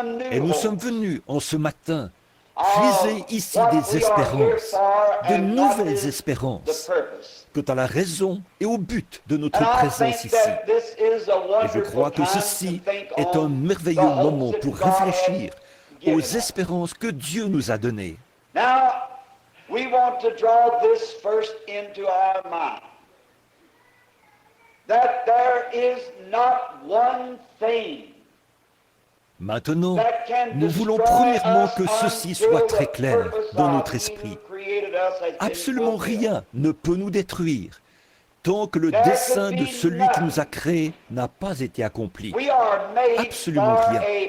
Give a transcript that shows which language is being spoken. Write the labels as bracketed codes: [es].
[fr] Et nous sommes venus en ce matin puiser ici des espérances, de nouvelles espérances, quant à la raison et au but de notre présence ici. Et je crois que ceci est un merveilleux moment pour réfléchir aux espérances que Dieu nous a données. [en] Now, we want to draw this first into our mind. That there is not one thing. [fr] Maintenant, nous voulons premièrement que ceci soit très clair dans notre esprit. Absolument rien ne peut nous détruire tant que le dessein de celui qui nous a créés n'a pas été accompli. Absolument rien.